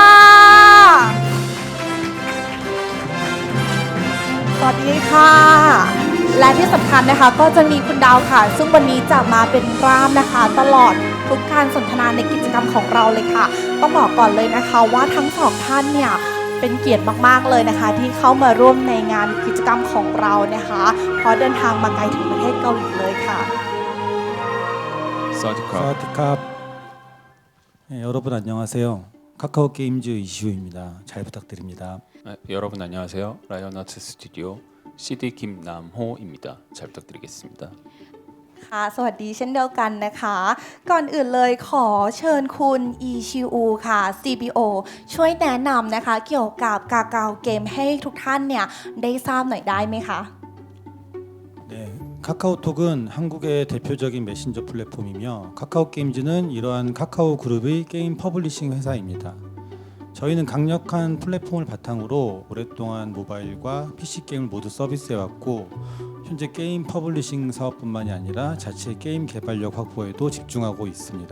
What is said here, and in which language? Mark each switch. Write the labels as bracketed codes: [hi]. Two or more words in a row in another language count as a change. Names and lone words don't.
[th] สวัสดีค่ะ และที่สำคัญนะคะก็จะมีคุณดาวค่ะ ซึ่งวันนี้จะมาเป็นร่ามนะคะ ตลอดทุกการสนทนาในกิจกรรมของเราเลยค่ะ ต้องบอกก่อนเลยนะคะว่าทั้งสองท่านเนี่ยเป็นเกียรติมากๆเลยนะคะ ที่เข้ามาร่วมในงานกิจกรรมของเรานะคะเพราะเดินทางมาไกลถึงประเทศเกาหลีเลยค่ะ สวัสดีครับ. สวัสดีครับ. [ko] 네, 여러분 안녕하세요. 카카오 게임즈 이시우입니다. 잘 부탁드립니다. 여러분 안녕하세요. 라이언 아트 스튜디오 CD 김남호입니다. 잘 부탁드리겠습니다. [th] ค่ะ สวัสดีเช่นเดียวกันนะคะ ก่อนอื่นเลยขอเชิญคุณอีชิวค่ะ CBO ช่วยแนะนำนะคะ เกี่ยวกับกากาวเกมให้ทุกท่านเนี่ยได้ทราบหน่อยได้ไหมคะ [ko] 네, 카카오톡은 한국의 대표적인 메신저 플랫폼이며 카카오 게임즈는 이러한 카카오 그룹의 게임 퍼블리싱 회사입니다. 저희는 강력한 플랫폼을 바탕으로 오랫동안 모바일과 PC 게임을 모두 서비스해왔고 현재 게임 퍼블리싱 사업뿐만이 아니라 자체 게임 개발력 확보에도 집중하고 있습니다.